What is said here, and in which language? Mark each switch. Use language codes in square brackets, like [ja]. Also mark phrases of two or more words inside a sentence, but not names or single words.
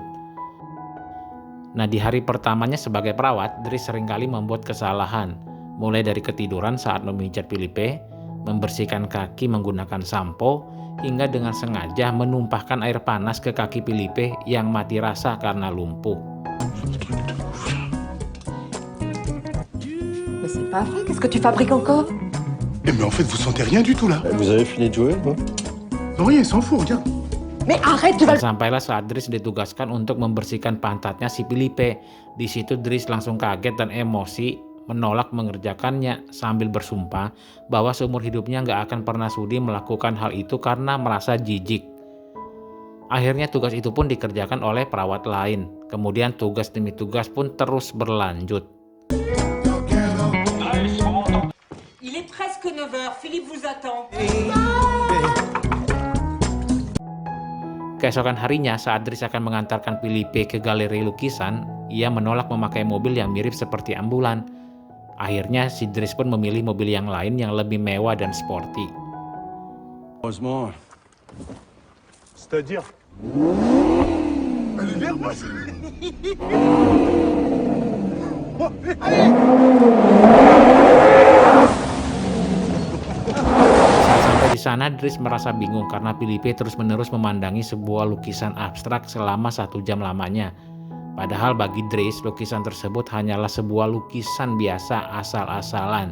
[id] Nah, di hari pertamanya sebagai perawat, Dries seringkali membuat kesalahan, mulai dari ketiduran saat memijat Philippe, membersihkan kaki menggunakan sampo, hingga dengan sengaja menumpahkan air panas ke kaki Philippe yang mati rasa karena lumpuh. [fr] Mais c'est pas vrai, qu'est-ce que tu fabriques encore? Mais en fait, vous sentez rien du tout là. Vous avez fini de jouer, non? Non, rien, s'en fout, regarde. Mais arrête, tu vas... [id] Sampailah saat Dries ditugaskan untuk membersihkan pantatnya si Philippe. Di situ Dries langsung kaget dan emosi menolak mengerjakannya sambil bersumpah bahwa seumur hidupnya nggak akan pernah sudi melakukan hal itu karena merasa jijik. Akhirnya tugas itu pun dikerjakan oleh perawat lain. Kemudian tugas demi tugas pun terus berlanjut. [fr] Il est presque 9 heures, Philippe vous attend. [id] Keesokan harinya saat Dries akan mengantarkan Philippe ke galeri lukisan, ia menolak memakai mobil yang mirip seperti ambulan. Akhirnya si Dries pun memilih mobil yang lain yang lebih mewah dan sporty. [fr] Heureusement. C'est-à-dire. Allez, vers moi. [id] Saat sampai di sana, Dries merasa bingung karena Philippe terus-menerus memandangi sebuah lukisan abstrak selama 1 jam lamanya. Padahal bagi Dries, lukisan tersebut hanyalah sebuah lukisan biasa asal-asalan.